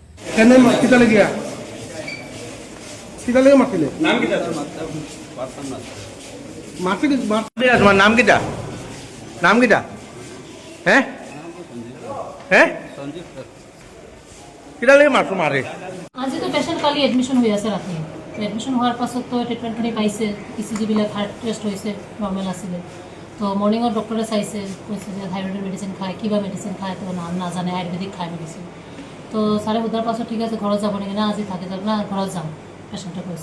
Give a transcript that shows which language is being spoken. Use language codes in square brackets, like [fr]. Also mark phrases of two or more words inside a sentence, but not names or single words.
[syl] নাম কিটা হ্যাঁ হ্যাঁ কিটা লাগে মারছো মারে [as] আজি তো পেশেন্ট কালি এডমিশন হৈ আছে ৰাতি। এডমিশন হোৱাৰ পাছত তো ট্ৰিটমেণ্টখিনি পাইছে, ইচিজিবিলাক [en] heart test [as] হৈছে, নৰ্মেল আছিলে। তো মৰ্ণিঙত ডক্টৰে চাইছে, কৈছে যে থাইৰয়ডৰ মেডিচিন খায়, কিবা মেডিচিন খায়, তো নাম নাজানে, আয়ুৰ্বেদিক খায় মেডিচিন। তো ছাৰে সোধাৰ পাছত ঠিক আছে ঘৰত যাব নেকি, না আজি থাকে যাব, না ঘৰত যাম পেশেণ্টে কৈছে।